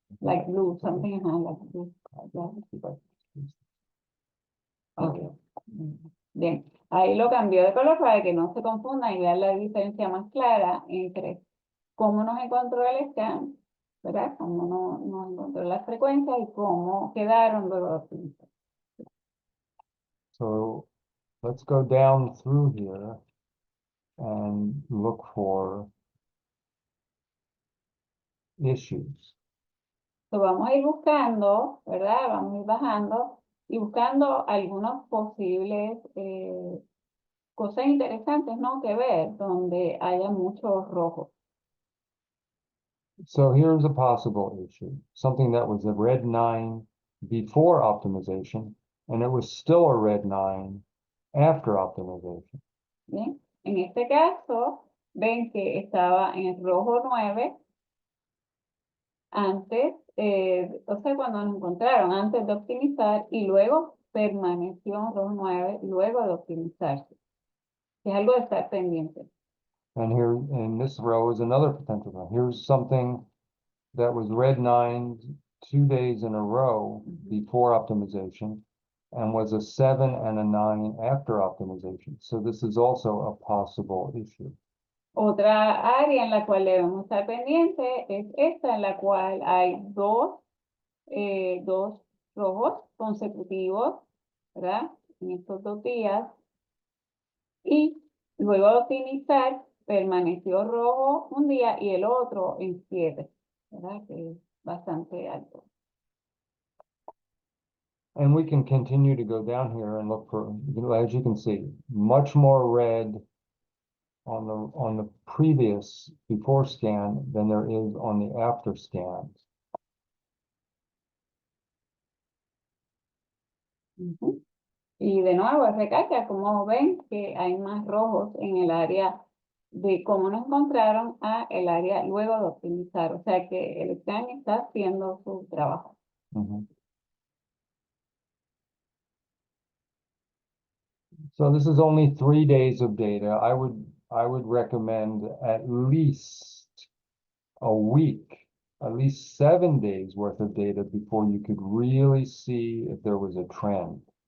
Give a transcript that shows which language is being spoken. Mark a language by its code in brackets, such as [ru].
[en] Like blue, something like blue. Okay. [es] Bien, ahí lo cambió de color para que no se confundan y vean la diferencia más clara entre cómo nos encontró el scan, ¿verdad? Cómo nos encontró las frecuencias y cómo quedaron luego de optimizar. [en] So let's go down through here and look for issues. [es] So, vamos a ir buscando, ¿verdad? Vamos a ir bajando y buscando algunos posibles cosas interesantes, ¿no? Que ver donde haya muchos rojos. [en] So here's a possible issue, something that was a red 9 before optimization, and it was still a red 9 after optimization. [es] Bien, en este caso, ven que estaba en el rojo 9 antes, o sea, cuando nos encontraron antes de optimizar y luego permaneció en rojo 9 luego de optimizarse. Es algo de estar pendiente. [en] And here in this row is another potential one. Here's something that was red 9 2 days in a row before optimization and was a 7 and a 9 after optimization. So this is also a possible issue. [es] Otra área en la cual debemos estar pendientes es esta, en la cual hay dos rojos consecutivos, ¿verdad? En estos 2 días. Y luego de optimizar, permaneció rojo un día y el otro en 7, ¿verdad? Que es bastante alto. [en] And we can continue to go down here and look for, as you can see, much more red on the previous before scan than there is on the after scans. [es] Y de nuevo, recalca, como ven, que hay más rojos en el área de cómo nos encontraron a el área luego de optimizar. O sea que el scan está haciendo su trabajo. [en] So this is only 3 days of data. I would recommend at least a week, at least 7 days worth of data before you could really see if there was a trend.